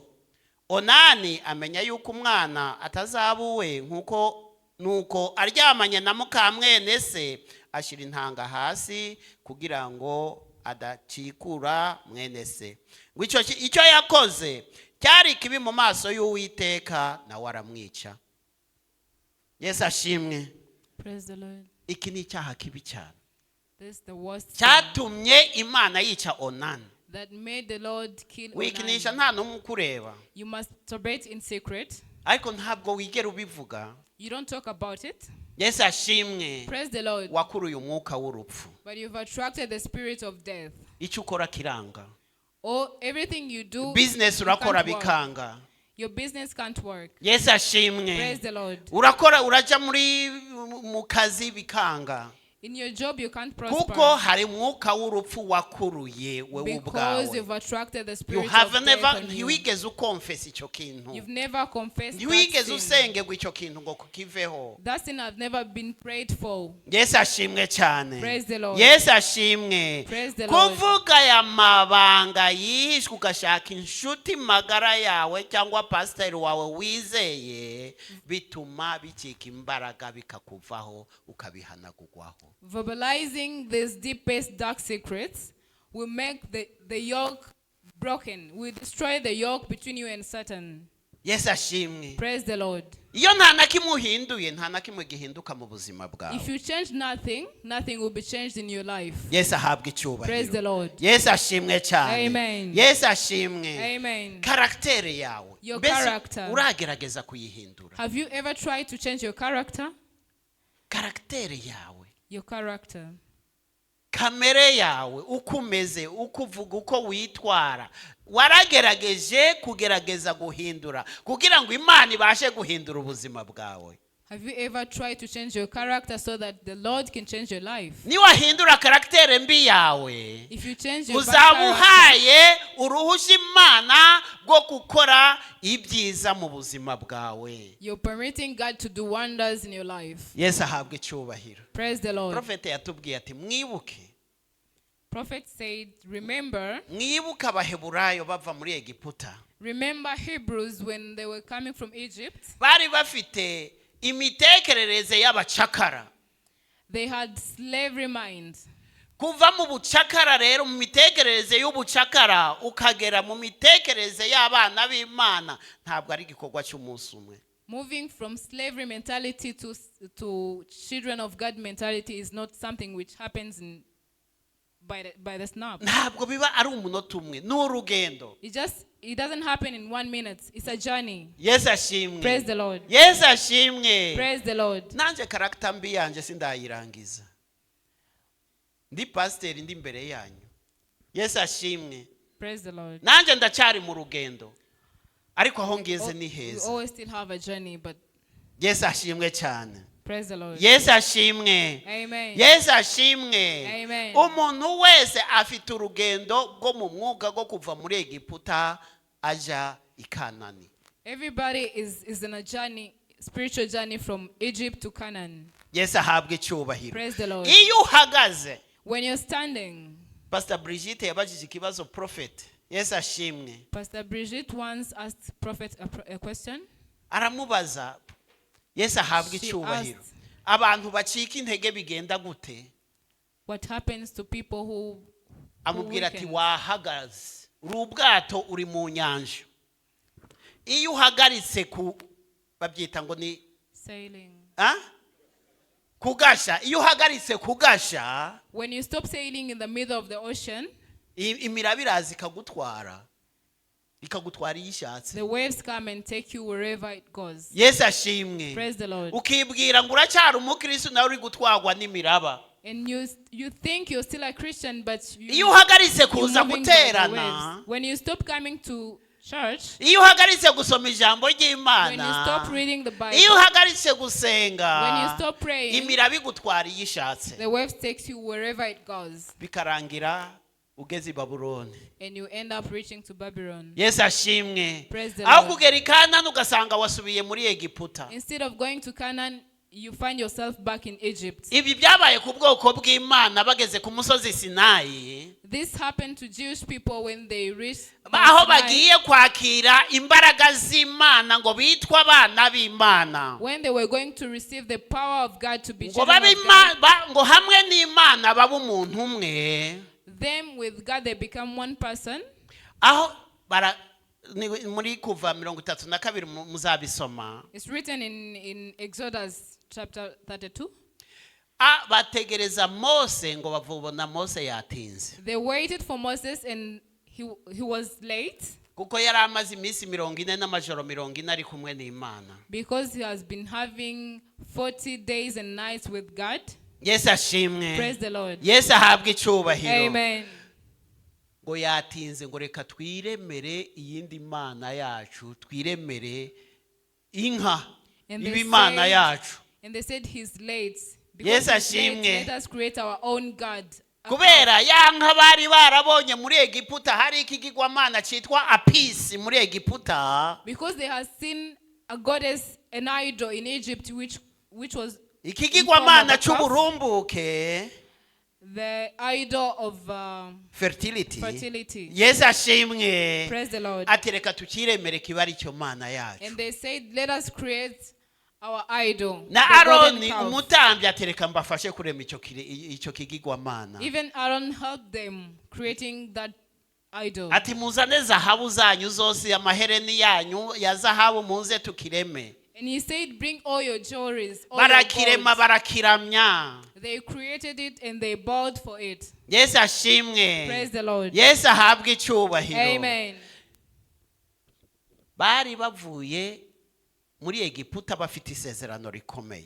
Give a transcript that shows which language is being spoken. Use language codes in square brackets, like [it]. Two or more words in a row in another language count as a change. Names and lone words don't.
[rw] Onani amenya yuko umwana atazabuwe nuko aryamanye na muka mwene se ashira intanga hasi kugira ngo adacikura mwene se. Ngo icyo yakoze cyari kibi mu maso y'Uwiteka na waramwica. Yesu ashimwe. [en] Praise the Lord. [rw] Iki ni icyaha kibi cyane. [en] This is the worst. [rw] Cyatumye Imana yica Onani. [en] That made the Lord kill Onan. [rw] Wikinisha nta numwe kureba. [en] You masturbate in secret. [rw] Ariko ntabwo wigera ubivuga. [en] You don't talk about it. [rw] Yesu ashimwe. [en] Praise the Lord. [rw] Wakuruye umwuka w'urupfu. [en] But you've attracted the spirit of death. [rw] Icyo ukora kiranga. [en] Or everything you do. [rw] Business urakora bikanga. [en] Your business can't work. [rw] Yesu ashimwe. [en] Praise the Lord. [rw] Urakora uraja mu kazi bikanga. [en] In your job you can't prosper. [rw] Kuko hari umwuka w'urupfu wakuruye wewe ubwawe. [en] Because you've attracted the spirit you have of never death on you. [rw] ntiwigeze ukonfess icyo kintu. [en] You've never confessed [rw] ntiwigeze [en] that sin. [rw] usengerwa icyo kintu ngo kukiveho. [en] That sin has never been prayed for. [rw] Yesu ashimwe cyane. [en] Praise the Lord. [rw] Yesu ashimwe. [en] Praise the Lord. [rw] Kuvuga ya mabanga yihishwe ugashaka inshuti magara yawe cyangwa pastor wawe wizeye bituma bicika imbaraga bikakuvaho ukabihanagurwaho. [en] Verbalizing these deepest dark secrets will make the yoke broken. Will destroy the yoke between you and Satan. [rw] Yesu ashimwe. [en] Praise the Lord. [rw] Iyo nta nakimwe uhinduye nta nakimwe gihinduka mu buzima bwawe. [en] If you change nothing will be changed in your life. [rw] Yesu ahabwe icyubahiro. [en] Praise the Lord. [rw] Yesu ashimwe cyane. [en] Amen. [rw] Yesu ashimwe. [en] Amen. [rw] Karaktere yawe. [en] Your character. [rw] Uragerageza kuyihindura. [en] Have you ever tried to change your character? [rw] Karaktere yawe. [en] Your character. [rw] Kamere yawe uko umeze uko uvuga uko witwara waragerageje kugerageza guhindura kugira ngo Imana ibashe guhindura ubuzima bwawe. [en] Have you ever tried to change your character so that the Lord can change your life? [rw] Ni wahindura karaktere mbi yawe. [en] If you change your character, [rw] uzabuhaye uruhushya Imana bwo gukora ibyiza mu buzima bwawe. [en] you're permitting God to do wonders in your life. [rw] Yesu ahabwe icyubahiro. [en] Praise the Lord. [rw] Prophet yatubwiye ati mwibuke. [en] Prophet said, remember [rw] Abaheburayo bava muri Egiputa. [en] Remember Hebrews when they were coming from Egypt. [rw] Bari bafite imitekerereze y'abacakara. [en] They had slavery minds. [rw] Kuva mu bucakara rero mu mitekerereze y'ubucakara ukagera mu mitekerereze y'abana b'Imana ntabwo ari igikorwa cy'umunsi umwe. [en] Moving from slavery mentality to children of God mentality is not something which happens by the snap. [rw] Ntabwo biba ari umunota umwe n'urugendo. [en] It doesn't happen in 1 minute. It's a journey. [rw] Yesu ashimwe. [en] Praise the Lord. [rw] Yesu ashimwe. [en] Praise the Lord. [rw] Nanje karakter mbi yanje sindayirangiza. Ndi pastor ndi imbere yanyu. Yesu ashimwe. [en] Praise the Lord. [rw] Nanje ndacyari mu rugendo. Ariko aho ngeze ni heza. [en] We always still have a journey, but [rw] Yesu ashimwe cyane. [en] Praise the Lord. [rw] Yesu ashimwe. [en] Amen. [rw] Yesu ashimwe. [en] Amen. [rw] Umuntu wese afite urugendo bwo mu mwuka bwo kuva muri Egiputa aja i Kanani. [en] Everybody is in a journey, spiritual journey from Egypt to Canaan. [rw] Yesu ahabwe icyubahiro. [en] Praise the Lord. [rw] Iyo uhagaze, [en] When you're standing, [rw] Pastor Brigitte yabajije ikibazo prophet. Yesu ashimwe. [en] Pastor Brigitte once asked Prophet a question. [rw] Aramubaza, Yesu ahabwe [en] She [rw] icyubahiro. [en] asked- [rw] Abantu bacika intege bigenda gute? [en] What happens to people who [rw] Amubwira ati [en] weaken? [rw] wahagaze. Uri ubwato uri mu nyanja. Iyo uhagaritse babyita ngo ni [en] Sailing. [rw] kugasha. Iyo uhagaritse kugasha, [en] When you stop sailing in the middle of the ocean, [rw] imiraba iraza ikagutwara iyo ishatse. [en] the waves come and take you wherever it goes. [rw] Yesu ashimwe. [en] Praise the Lord. [rw] Ukibwira ngo uracyari umukristo nawe uri gutwagwa n'imiraba. [en] And you think you're still a Christian, but [rw] Iyo uhagaritse [en] you're [rw] kuza [en] moving by the [rw] guterana, [en] waves. When you stop coming to church, [rw] iyo uhagaritse gusoma ijambo [en] when you [rw] ry'Imana, [en] stop reading the Bible, [rw] iyo uhagaritse gusenga, [en] when you stop praying, [rw] imiraba igutwara iyo ishatse. [en] the waves takes you wherever it goes, [rw] Bikarangira ugeze i Babuloni. [en] and you end up reaching to Babylon. [rw] Yesu ashimwe. [en] Praise the [rw] Aho [en] Lord. [rw] kugera i Kanani ugasanga wasubiye muri Egiputa. [en] Instead of going to Canaan, you find yourself back in Egypt. [rw] Ibi byabaye ku bwoko bw'Imana bageze ku musozi Sinayi, [en] This happened to Jewish people when they reached [rw] aho [en] Mount Sinai, [rw] bagiye kwakira imbaraga z'Imana ngo bitwa abana b'Imana. [en] when they were going to receive the power of God to be [rw] Ngo [en] children [rw] babe [en] of God. [rw] ngo hamwe n'Imana babe umuntu umwe. [en] Them with God, they become one person. [rw] Aho muri Kuva 32 muzabisoma. [en] It's written in Exodus chapter 32. [rw] Bategereza Mose ngo bavubona Mose yatinze. [en] They waited for Moses and he was late [rw] Kuko yari amaze iminsi 40 n'amajoro 40 ari kumwe n'Imana. [en] because he has been having 40 days and nights with God. [rw] Yesu ashimwe. [en] Praise the Lord. [rw] Yesu ahabwe icyubahiro. [en] Amen. [rw] Ngo yatinze ngo reka twiremere iyindi mana yacu, twiremere inka [en] And [rw] y'Imana yacu. [en] and they said he's late. [rw] Yes, [en] Because he's late, [rw] ashimwe. [en] let us create our own God. [rw] Kubera ya nka bari barabonye muri Egiputa hari ikigirwamana cyitwa Apisi muri Egiputa. [en] Because they had seen a goddess, an idol in Egypt, which was [rw] Ikigirwamana [en] in form of a calf, [rw] cy'uburumbuke, [en] the idol of fertility. fertility. [rw] Yesu ashimwe. [en] Praise the Lord. [rw] Ati reka tukiremere kiba ari cyo mana yacu. [en] And they said, let us create our idol. [rw] Na [en] the golden [rw] Aroni [en] calf. [rw] umutambyi atereka mbafashe kurema icyo kigirwamana. [en] Even Aaron helped them creating that idol. [rw] Ati muzane zahabu zanyu zose, amahereni yanyu ya zahabu muze tukireme. [en] And he said, bring all your jewelries, all [rw] Barakirema [en] your gold. [rw] barakiramya. [en] They created it and they bowed for it. [rw] Yesu ashimwe. [en] Praise the Lord. [rw] Yesu ahabwe icyubahiro. [en] Amen. [rw] Bari bavuye muri Egiputa bafite isezerano rikomeye.